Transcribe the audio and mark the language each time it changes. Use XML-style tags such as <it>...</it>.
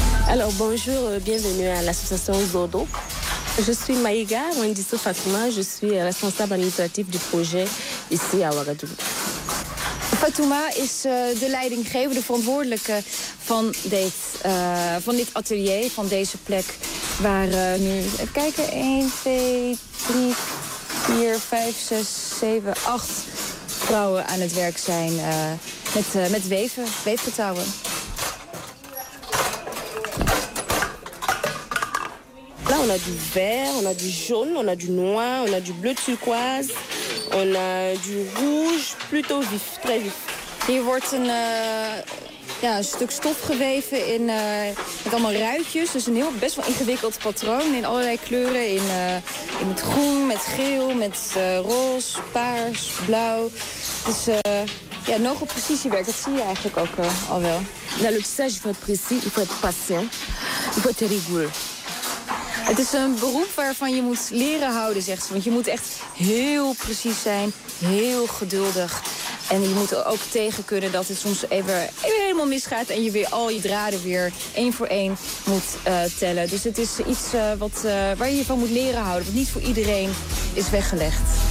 <fr>Alors bonjour, bienvenue à l'association Zodo. Je suis Maïga Wendisou Fatouma, je suis responsable administratif du projet ici à Ouagadougou.</fr> <nl>Fatouma is de leidinggever, de verantwoordelijke van dit atelier, van deze plek. Waar nu, kijken, 1, 2, 3, 4, 5, 6, 7, 8 vrouwen aan het werk zijn met weven, weefgetouwen.</nl> <fr>Là, on a du vert, on a du jaune, on a du noir, on a du bleu turquoise, on a du rouge, plutôt vif, très vif.</fr> <nl>Hier wordt een stuk stof geweven met allemaal ruitjes. Dus een heel best wel ingewikkeld patroon in allerlei kleuren. In het groen, met geel, met roze, paars, blauw. Dus nog op precisiewerk, dat zie je eigenlijk ook al wel.</nl> <fr>Le tissage, il faut être précis, il faut être patient, il faut être rigoureux.</fr> <nl>Het is een beroep waarvan je moet leren houden, zegt ze. Want je moet echt heel precies zijn, heel geduldig. En je moet ook tegen kunnen dat het soms even helemaal misgaat en je weer al je draden weer één voor één moet tellen. Dus het is iets waar je van moet leren houden. Wat niet voor iedereen is weggelegd.</nl>